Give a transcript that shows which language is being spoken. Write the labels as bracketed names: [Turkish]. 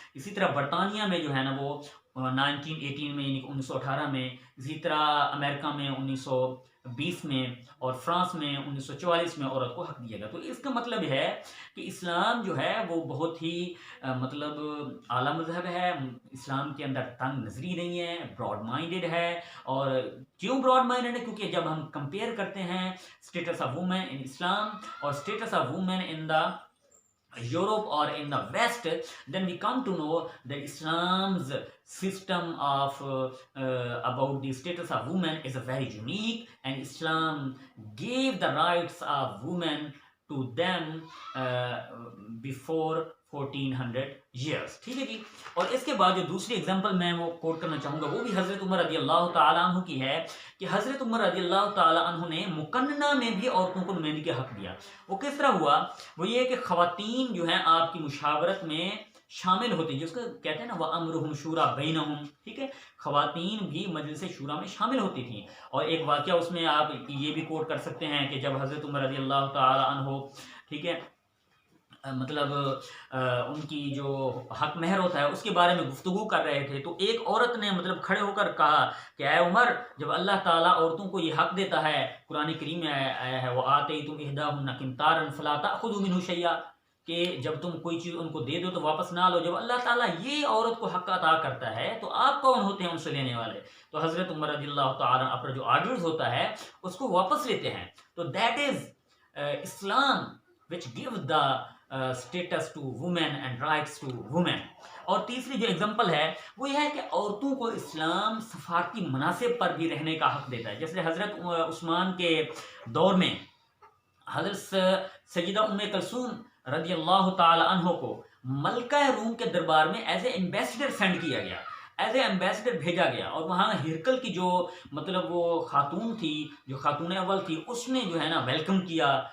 [Urdu] اسی طرح برطانیہ میں جو ہے نا وہ 1918 میں یعنی 1918 میں، اسی طرح امریکہ میں 1920 میں، اور فرانس میں 1944 میں عورت کو حق دیا گیا. تو اس کا مطلب ہے کہ اسلام جو ہے وہ بہت ہی مطلب اعلیٰ مذہب ہے. اسلام کے اندر تنگ نظری نہیں ہے، براڈ مائنڈڈ ہے. اور کیوں براڈ مائنڈڈ ہے؟ کیونکہ جب ہم کمپیئر کرتے ہیں اسٹیٹس آف وومن ان اسلام اور status of women in the [English] Europe or in the West, then we come to know that Islam's system of about the status of women is very unique, and Islam gave the rights of women to them before 1400 years. [Urdu] ٹھیک ہے جی. اور اس کے بعد جو دوسری example میں وہ کوٹ کرنا چاہوں گا وہ بھی حضرت عمر رضی اللہ تعالیٰ عنہ کی ہے کہ حضرت عمر رضی اللہ تعالیٰ عنہ نے مکننہ میں بھی عورتوں کو نمائندگی کا حق دیا. وہ کس طرح ہوا؟ وہ یہ کہ خواتین جو ہیں آپ کی مشاورت میں شامل ہوتی ہیں، جس کو کہتے ہیں نا [Arabic] وَأَمْرُهُمْ شُورَى بَيْنَهُمْ. [Urdu] ٹھیک ہے، خواتین بھی مجلس شورا میں شامل ہوتی تھیں. اور ایک واقعہ اس میں آپ یہ بھی کوٹ کر سکتے ہیں کہ جب حضرت عمر رضی اللہ تعالیٰ عنہ ٹھیک ہے، مطلب ان کی جو حق مہر ہوتا ہے اس کے بارے میں گفتگو کر رہے تھے، تو ایک عورت نے مطلب کھڑے ہو کر کہا کہ اے عمر، جب اللہ تعالیٰ عورتوں کو یہ حق دیتا ہے، قرآن کریم میں آیا ہے [Arabic] وَآتَيْتُمْ إِحْدَاهُنَّ قِنطَارًا فَلَا تَأْخُذُوا مِنْهُ شَيْئًا، [Urdu] کہ جب تم کوئی چیز ان کو دے دو تو واپس نہ لو. جب اللہ تعالیٰ یہ عورت کو حق عطا کرتا ہے تو آپ کون ہوتے ہیں ان سے لینے والے؟ تو حضرت عمر رضی اللہ تعالیٰ اپنا جو آرڈرز ہوتا ہے اس کو واپس لیتے ہیں. [English] تو that is اسلام which give the status to women and rights to women. [Urdu] اور تیسری جو اگزامپل ہے وہ یہ ہے کہ عورتوں کو اسلام سفارتی مناصب پر بھی رہنے کا حق دیتا ہے. جیسے حضرت عثمان کے دور میں حضرت سیدہ ام کلثوم رضی اللہ تعالی عنہ کو ملکہ روم کے دربار میں [English] as a ambassador [Urdu] سینڈ کیا گیا، ایز اے ایمبیسڈر بھیجا گیا، اور وہاں ہرکل کی جو مطلب وہ خاتون تھی، جو خاتون اول تھی، اس نے جو ہے نا ویلکم کیا.